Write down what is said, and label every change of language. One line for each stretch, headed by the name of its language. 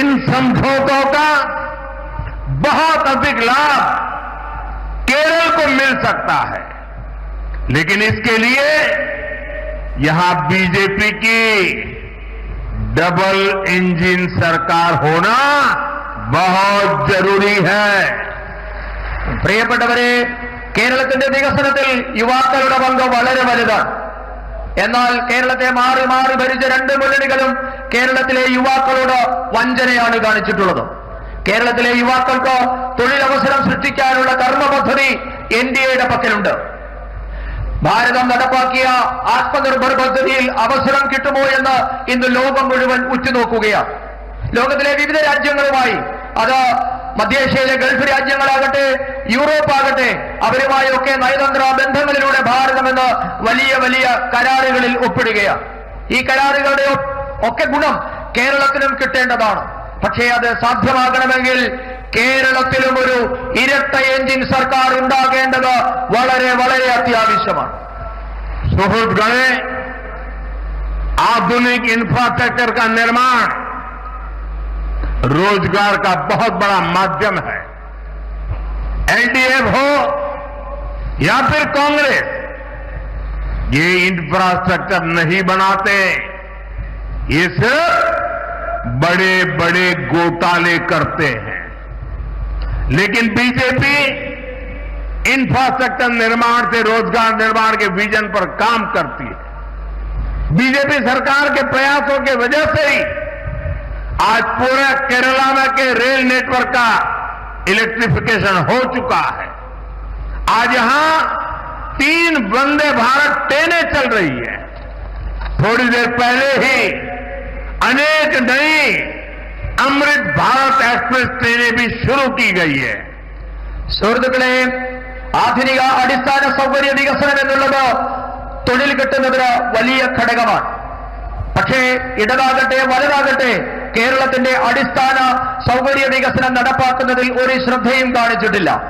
Hindi: इन समझौतों का बहुत अधिक लाभ केरल को मिल सकता है, लेकिन इसके लिए यहां बीजेपी की डबल इंजन सरकार होना बहुत जरूरी है।
Malayalam: പ്രിയപ്പെട്ടവരെ, കേരളത്തിന്റെ വികസനത്തിൽ യുവാക്കളുടെ പങ്ക് വളരെ വലുതാണ്. എന്നാൽ കേരളത്തെ മാറി മാറി ഭരിച്ച 2 മുന്നണികളും കേരളത്തിലെ യുവാക്കളോട് വഞ്ചനയാണ് കാണിച്ചിട്ടുള്ളത്. കേരളത്തിലെ യുവാക്കൾക്ക് തൊഴിലവസരം സൃഷ്ടിക്കാനുള്ള കർമ്മ പദ്ധതി NDAയുടെ പക്കലുണ്ട്. ഭാരതം നടപ്പാക്കിയ ആത്മനിർഭർ പദ്ധതിയിൽ അവസരം കിട്ടുമോ എന്ന് ഇന്ന് ലോകം മുഴുവൻ ഉറ്റുനോക്കുകയാണ്. ലോകത്തിലെ വിവിധ രാജ്യങ്ങളുമായി, അത് മധ്യേഷ്യയിലെ ഗൾഫ് രാജ്യങ്ങളാകട്ടെ, യൂറോപ്പ് ആകട്ടെ, അവരുമായൊക്കെ നയതന്ത്ര ബന്ധങ്ങളിലൂടെ ഭാരതം ഇന്ന് വലിയ വലിയ കരാറുകളിൽ ഒപ്പിടുകയാണ്. ഈ കരാറുകളുടെ ഒക്കെ ഗുണം കേരളത്തിനും കിട്ടേണ്ടതാണ്. പക്ഷേ അത് സാധ്യമാകണമെങ്കിൽ കേരളത്തിലും ഒരു ഇരട്ട എഞ്ചിൻ സർക്കാർ ഉണ്ടാകേണ്ടത് വളരെ വളരെ അത്യാവശ്യമാണ്.
Hindi: सुहृदगणे, आधुनिक इंफ्रास्ट्रक्चर का निर्माण रोजगार का बहुत बड़ा माध्यम है। एलडीएफ हो या फिर कांग्रेस, ये इंफ्रास्ट्रक्चर नहीं बनाते, ये सिर्फ बड़े बड़े घोटाले करते हैं। लेकिन बीजेपी इंफ्रास्ट्रक्चर निर्माण से रोजगार निर्माण के विजन पर काम करती है। बीजेपी सरकार के प्रयासों की वजह से ही आज पूरे केरला में के रेल नेटवर्क का इलेक्ट्रिफिकेशन हो चुका है। आज यहां 3 वंदे भारत ट्रेनें चल रही है। थोड़ी देर पहले ही अनेक नई अमृत भारत एक्सप्रेस ट्रेनें भी शुरू की गई है।
Malayalam: സുഹൃത്തുക്കളെ, ആധുനിക അടിസ്ഥാന സൗകര്യ വികസനം എന്നുള്ളത് തൊഴിൽ കിട്ടുന്നതിന് വലിയ ഘടകമാണ്. പക്ഷേ ഇടതാകട്ടെ വലതാകട്ടെ കേരളത്തിന്റെ അടിസ്ഥാന സൗകര്യ വികസനം നടപ്പാക്കുന്നതിൽ ഒരു ശ്രദ്ധയും കാണിച്ചിട്ടില്ല.